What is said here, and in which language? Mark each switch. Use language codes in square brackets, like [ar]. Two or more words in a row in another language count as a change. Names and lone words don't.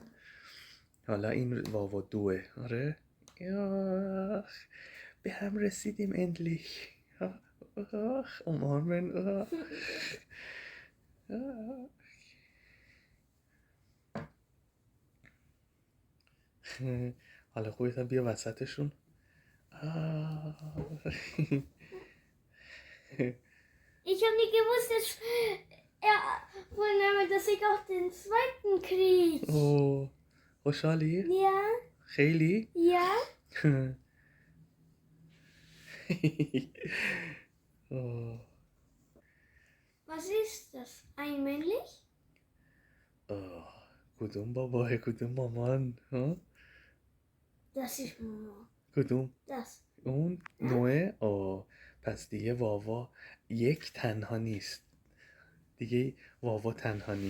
[fa] حالا این واوا دوه. آره آخ به هم رسیدیم endlich. آخ umarmen. آخ. حالا خودت هم بیا وسطشون. [de] Ich habe nicht gewusst, dass ich auch den zweiten kriege. [fa] اوه خوشحالی؟ [de] Ja? [fa] خیلی؟ [de] Ja? [fa] اوه. [de] Was ist das? Ein männlich? [fa] اوه. کدوم باباه کدوم مامان ها؟ [de] Das ist Mama. [fa] کدوم؟ [de] Das. [fa] اون نوعه؟ آه پس دیگه واوا یک تنها نیست دیگه. واوا تنها نی.